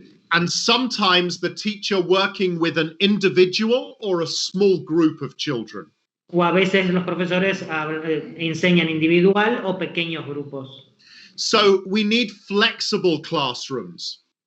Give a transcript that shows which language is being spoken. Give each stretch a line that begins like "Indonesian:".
English: And sometimes the teacher working with an individual or a small group of children.
Spanish: O a veces los profesores enseñan individual o pequeños grupos.
English: So we need flexible classrooms.